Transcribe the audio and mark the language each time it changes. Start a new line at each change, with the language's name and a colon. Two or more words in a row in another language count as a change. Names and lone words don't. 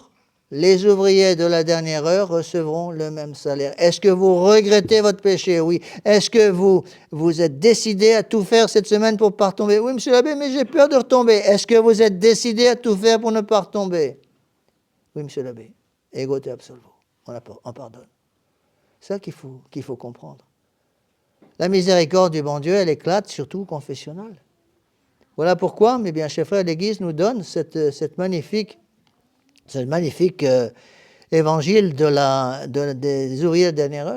French: Les ouvriers de la dernière heure recevront le même salaire. Est-ce que vous regrettez votre péché? Oui. Est-ce que vous êtes décidé à tout faire cette semaine pour ne pas retomber? Oui, monsieur l'abbé, mais j'ai peur de retomber. Est-ce que vous êtes décidé à tout faire pour ne pas retomber? Oui, monsieur l'abbé.
Latin: Ego te absolvo.
French: On pardonne. C'est ça qu'il faut comprendre. La miséricorde du bon Dieu, elle éclate surtout confessionnelle. Voilà pourquoi, mes bien chers frères, l'Église nous donne cette magnifique évangile des ouvriers de dernière heure.